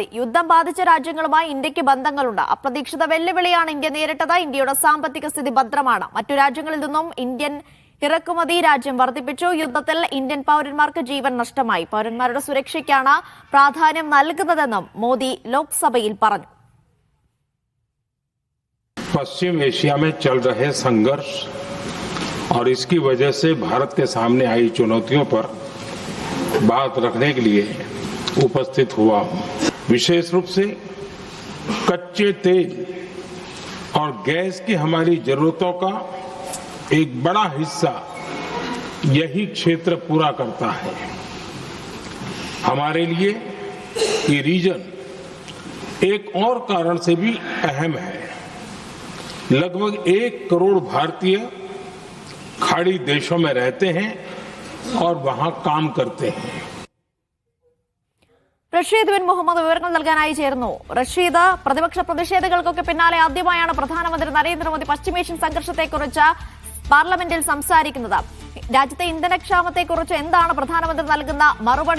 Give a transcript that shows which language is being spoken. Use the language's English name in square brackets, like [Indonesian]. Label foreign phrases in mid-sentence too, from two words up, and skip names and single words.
[Malayalam] യുദ്ധം ബാധിച്ച രാജ്യങ്ങളുമായി ഇന്ത്യക്ക് ബന്ധങ്ങളുണ്ട്. അപ്രതീക്ഷിത വെല്ലുവിളിയാണ് ഇന്ത്യ നേരിട്ടത്. ഇന്ത്യയുടെ സാമ്പത്തിക സ്ഥിതി ഭദ്രമാണ്. മറ്റു രാജ്യങ്ങളിൽ നിന്നും ഇന്ത്യൻ ഇറക്കുമതി രാജ്യം വർദ്ധിപ്പിച്ചു. യുദ്ധത്തിൽ ഇന്ത്യൻ പൌരന്മാർക്ക് ജീവൻ നഷ്ടമായി. പൌരന്മാരുടെ സുരക്ഷയ്ക്കാണ് പ്രാധാന്യം നൽകുന്നതെന്നും മോദി ലോക്സഭയിൽ പറഞ്ഞു. [Hindi] पश्चिम एशिया में चल रहे संघर्ष और इसकी वजह से भारत के सामने आई चुनौतियों पर बात रखने के लिए उपस्थित हुआ हूं। विशेष रूप से कच्चे तेल और गैस की हमारी जरूरतों का एक बड़ा हिस्सा यही क्षेत्र पूरा करता है। हमारे लिए ये रीजन एक और कारण से भी अहम है। लगभग 1 करोड़ भारतीय खाड़ी देशों में रहते हैं और वहां काम करते हैं. [Malayalam] റഷീദ് ബിൻ മുഹമ്മദ് വിവരങ്ങൾ നൽകാനായി ചേർന്നു. റഷീദ്, പ്രതിപക്ഷ പ്രതിഷേധങ്ങൾക്കൊക്കെ പിന്നാലെ ആദ്യമായാണ് പ്രധാനമന്ത്രി നരേന്ദ്രമോദി പശ്ചിമേഷ്യൻ സംഘർഷത്തെക്കുറിച്ച് പാർലമെന്റിൽ സംസാരിക്കുന്നത്. രാജ്യത്തെ ഇന്ധനക്ഷാമത്തെക്കുറിച്ച് എന്താണ് പ്രധാനമന്ത്രി നൽകുന്ന മറുപടി?